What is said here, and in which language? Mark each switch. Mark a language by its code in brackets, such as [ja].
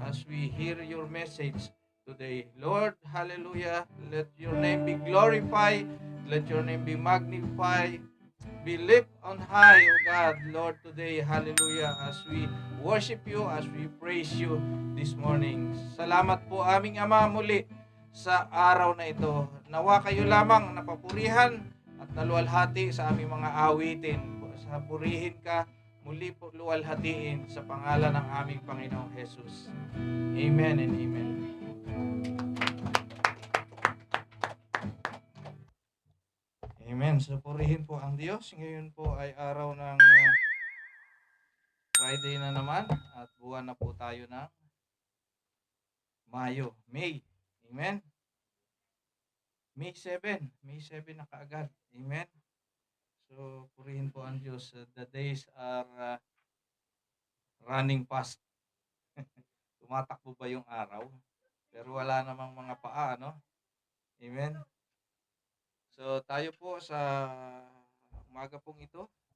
[en] As we hear your message today. Lord, hallelujah. Let your name be glorified. Let your name be magnified. Be lift on high, O God, Lord, today. Hallelujah. As we worship you, as we praise you this morning. [tl] Salamat po aming Ama muli sa araw na ito. Nawa kayo lamang napapurihan at naluwalhati sa aming mga awitin. Sa purihin ka, muli po luwalhatiin sa pangalan ng aming Panginoong Jesus. [en] Amen and amen. [tl] Amen. So purihin po ang Diyos. Ngayon po ay araw ng Friday na naman at buwan na po tayo ng Mayo, May. Amen. May 7 na kaagad. Amen. So, purihin po ang Diyos. [en] The days are running fast. [tl] Tumatakbo ba yung araw? Pero wala namang mga paa, no? Amen. So, tayo po sa umaga pong ito.